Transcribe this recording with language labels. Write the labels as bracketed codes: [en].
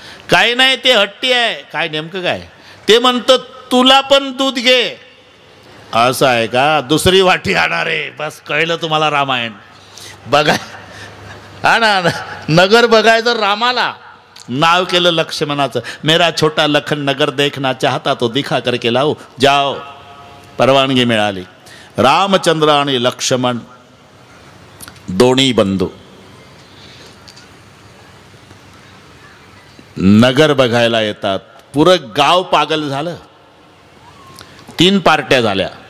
[mr] काही नाही, ते हट्टी आहे. काय नेमकं काय? ते म्हणतं तुला पण दूध घे. असं आहे का? दुसरी वाटी आणणार आहे. बस कळलं तुम्हाला रामायण. बघा हा ना, नगर बघायचं रामाला. नाव केलं लक्ष्मणाचं. [hi] मेरा छोटा लखन नगर देखना चाहता तो दिखा करके लाओ. जाओ. [mr] परवानगी मिळाली. रामचंद्र आणि लक्ष्मण दोन्ही बंधू नगर बघायला येतात. पुरं गाव पागल झालं. 3 पार्ट्या झाल्या.